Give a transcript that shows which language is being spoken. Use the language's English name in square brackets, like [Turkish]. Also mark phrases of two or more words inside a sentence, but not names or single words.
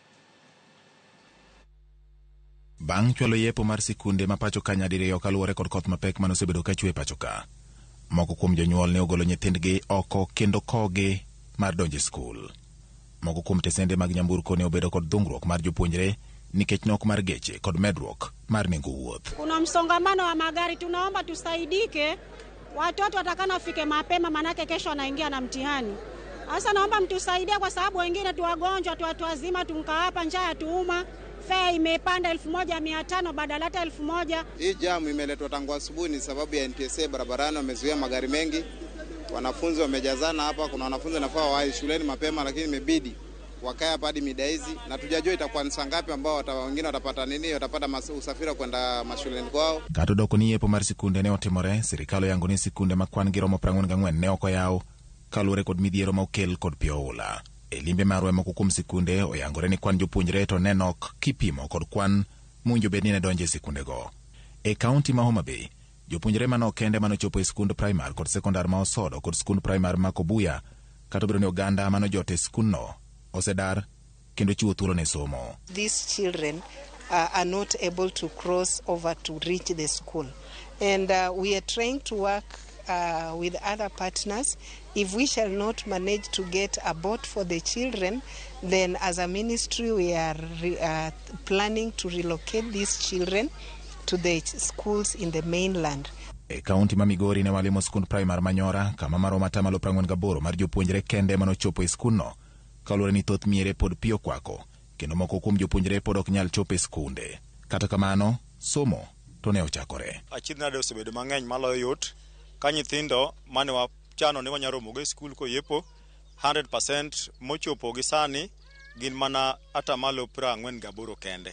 [Luo (Kenya and Tanzania)] Bang' chwalo yepo mar sikunde ma pacho ka nyadiriyo kaluwore kod koth mapek manosebedo ka chwe pacho ka, moko kuom jonyuol ne ogolo nyithindgi oko kendo kogi mar donjo e skul. Moko kuom tesende mag nyamburko ne obedo kod dhungruok mar jopuonjre nikech nok mar geche kod medruok mar nengo wuoth. [Swahili] Kuna msongamano wa magari, tunaomba tusaidike, watoto watakana wafike mapema manake kesho wanaingia na mtihani. Sasa naomba mtusaidie kwa sababu wengine tu wagonjwa, tu watu wazima tunka hapa njaa tuuma. Fare imepanda 1500 badala hata 1000. Hii jamu imeletwa tangu asubuhi ni sababu ya NTSA barabarani wamezuia magari mengi. Wanafunzi wamejazana hapa, kuna wanafunzi nafaa wae shuleni mapema lakini imebidi wakae hapa hadi mida hizi na tujajua itakuwa ni saa ngapi ambao wengine watapata nini, watapata usafiri kwenda mashuleni kwao. [Luo (Kenya and Tanzania)] Kato doko ni yepo mar sikunde ne otimore, sirikalo yango ni sikunde makwan giromo 44 ne oko yaw kaluwore kod midhiero ma okel kod pio oula. E limbe marwe moko kuom sikunde oyangore ni kwan jopuonjre to nenok kipimo kod kwan munjo bed ni ne donje sikunde go. E kaunti ma Homa Bay, jopuonjre manok kende manochopo e skund primar kod sekondar ma Osodo kod skund primar ma Kobuya kata biro ni oganda manojote skundno osedar kendo chiwo thuolo ne somo. [English] These children are not able to cross over to reach the school. And we are trying to work with other partners. If we shall not manage to get a boat for the children, then as a ministry we are planning to relocate these children to the schools in the mainland. [Luo (Kenya and Tanzania)] E kaunti ma Migori ne walimo skund primar Manyora kama maromo 48 mar jopuonjre kende manochopo e skundno kaluwore ni thoth miere pod piyo kwako kendo moko kuom jopuonjre pod ok nyal chopo e skunde. Kata kamano somo to ne ochakore. Achiedh nade osebedo mang'eny maloyo yot ka nyithindo mane wachano ni wanyalo romogo e skul koyepo 100% mochopo gi sani gin mana 48% kende.